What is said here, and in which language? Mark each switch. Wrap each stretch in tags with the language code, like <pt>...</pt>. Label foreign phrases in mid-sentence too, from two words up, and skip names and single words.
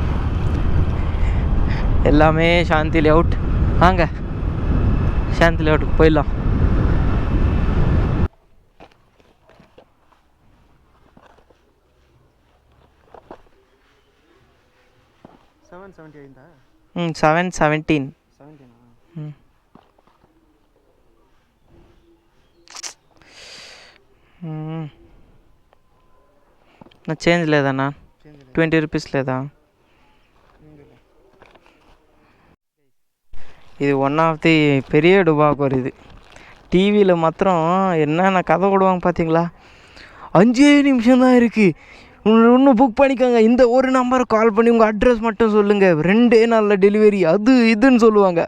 <ta>எல்லாமே சாந்தி லேஅவுட். வாங்க சாந்தி லேஅவுட்டுக்கு போயிடலாம். ம் 717.</ta> <te>నా చేంజ్ లేదన్నా, 20 రూపీస్ లేదా?</te> <ta>இது</ta> <en>one of the</en> <ta>பெரிய டுபாக்கூர். இது டிவியில் மாத்திரம் என்னென்ன கதை விடுவாங்க பார்த்தீங்களா. 5 நிமிஷம் தான் இருக்குது, இன்னும் புக் பண்ணிக்கோங்க, இந்த ஒரு நம்பரை கால் பண்ணி உங்கள் அட்ரஸ் மட்டும் சொல்லுங்கள், 2 நாளில் டெலிவரி, அது இதுன்னு சொல்லுவாங்க.</ta>